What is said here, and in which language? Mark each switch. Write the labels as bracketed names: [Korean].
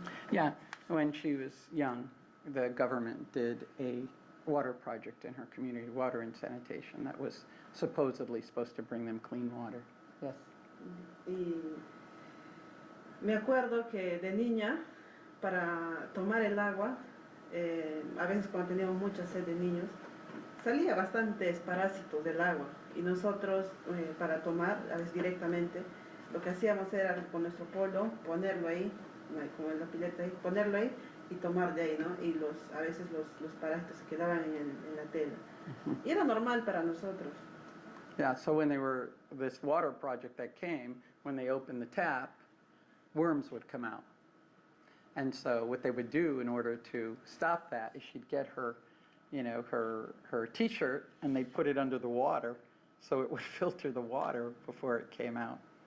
[English] Yeah, when she was young, the government did a water project in her community, water and sanitation, that was supposedly supposed to bring them clean water. Yes. [Spanish] Y me acuerdo que de niña, para tomar el agua, a veces cuando teníamos mucha sed de niños, salía bastantes parásitos del agua y nosotros para tomar a veces directamente lo que hacíamos era con nuestro polo ponerlo ahí, como en la pileta ahí, ponerlo ahí y tomar de ahí, ¿no? Y a veces los parásitos se quedaban en la tela. Y era normal para nosotros. [English] Yeah, so when this water project that came, when they opened the tap, worms would come out. And so what they would do in order to stop that is she'd get her, her t-shirt and they'd put it under the water so it would filter the water before it came out.